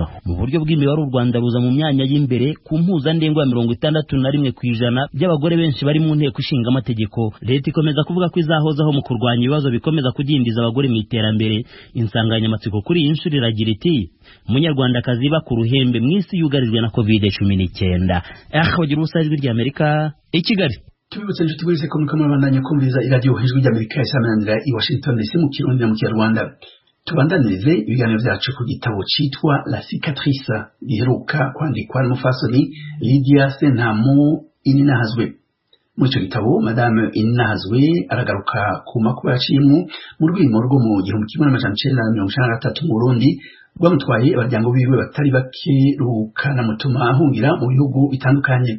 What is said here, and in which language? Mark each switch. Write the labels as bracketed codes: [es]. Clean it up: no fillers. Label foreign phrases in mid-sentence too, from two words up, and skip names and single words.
[rw] Mu buryo bw'imibare u Rwanda ruza mu myanya y'imbereye ku mpuzandengo ya 61% by'abagore benshi bari mu nteko ishinga amategeko. Leta ikomeza kuvuga ko izahozaho mu kurwanya ibibazo bikomeza kudindiza abagore mu iterambere. Insanganyamatsiko kuri iyi nshuro iragira iti umunyarwandakazi ba ku ruhembe mu isi yugarijwe na COVID-19. Bagira ubusa Ijwi rya Amerika i Kigali. [rn] Tubibutse inshuti buri ko muriko murabandanya kumviriza iradiyo Ijwi rya Amerika isamanira i Washington DC mu Kirundi na mu Kinyarwanda. Tubandanirize ibiganiro byacu ku gitabo citwa La Cicatrice giheruka kwandikwa n'umufasoni Lydia Sentamu Ininahazwe. Muri ico gitabo Madame Ininahazwe aragaruka ku makuba yaciyemwo mu rwimo rwo mu 1993 mu Burundi rwamutwaye abaryango biwe batari bake rukanamutuma ahungira mu bihugu bitandukanye.